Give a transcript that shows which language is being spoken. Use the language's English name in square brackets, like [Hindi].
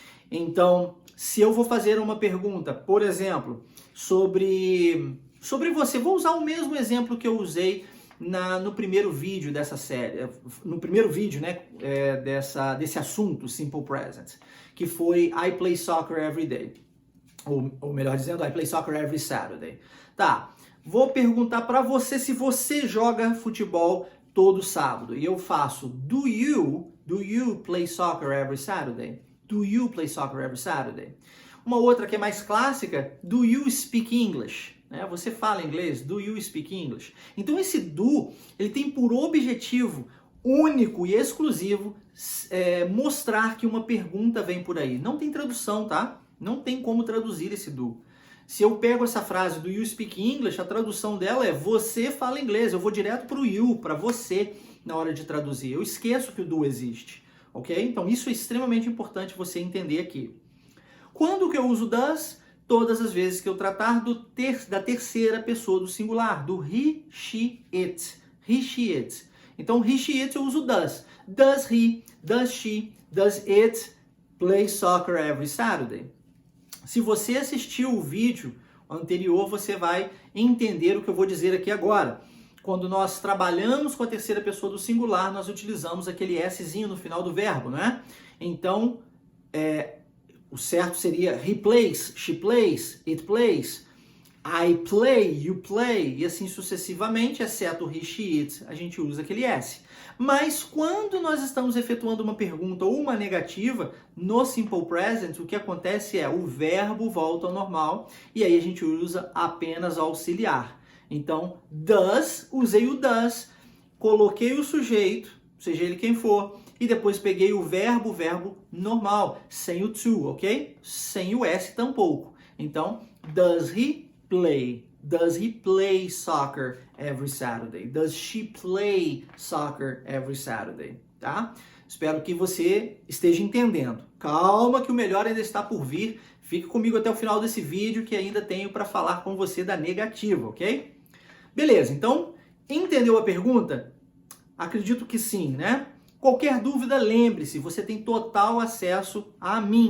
[Portuguese] Então, se eu vou fazer uma pergunta, por exemplo, sobre você, vou usar o mesmo exemplo que eu usei no primeiro vídeo dessa série, no primeiro vídeo, né, desse assunto, Simple Present, que foi [English] I play soccer every day. [Portuguese] Ou melhor dizendo, [English] I play soccer every Saturday. [Portuguese] Tá. Vou perguntar para você se você joga futebol todo sábado. E eu faço, [English] do you play soccer every Saturday? Do you play soccer every Saturday? [Portuguese] Uma outra que é mais clássica, [English] do you speak English? [Portuguese] Você fala inglês? [English] Do you speak English? [Portuguese] Então esse do, ele tem por objetivo único e exclusivo mostrar que uma pergunta vem por aí. Não tem tradução, tá? Não tem como traduzir esse do. Se eu pego essa frase [English] do you speak English, [Portuguese] a tradução dela é você fala inglês. Eu vou direto para o you, para você, na hora de traduzir. Eu esqueço que o do existe, ok? Então isso é extremamente importante você entender aqui. Quando que eu uso does? Todas as vezes que eu tratar da terceira pessoa do singular, do he, she, it. He, she, it. Então he, she, it eu uso does. [English] Does he, does she, does it play soccer every Saturday? [Portuguese] Se você assistiu o vídeo anterior, você vai entender o que eu vou dizer aqui agora. Quando nós trabalhamos com a terceira pessoa do singular, nós utilizamos aquele Szinho no final do verbo, né? Então, o certo seria [English] he plays, she plays, it plays, I play, you play, [Portuguese] e assim sucessivamente, exceto he, she, it, a gente usa aquele S. Mas quando nós estamos efetuando uma pergunta ou uma negativa, no Simple Present, o que acontece é o verbo volta ao normal, e aí a gente usa apenas auxiliar. Então, does, usei o does, coloquei o sujeito, seja ele quem for, e depois peguei o verbo normal, sem o to, ok? Sem o S tampouco. Então, [English] does he play? Does he play soccer every Saturday? Does she play soccer every Saturday? [Portuguese] Tá? Espero que você esteja entendendo. Calma que o melhor ainda está por vir. Fique comigo até o final desse vídeo que ainda tenho para falar com você da negativa, ok? Beleza, então, entendeu a pergunta? Acredito que sim, né? Qualquer dúvida, lembre-se, você tem total acesso a mim.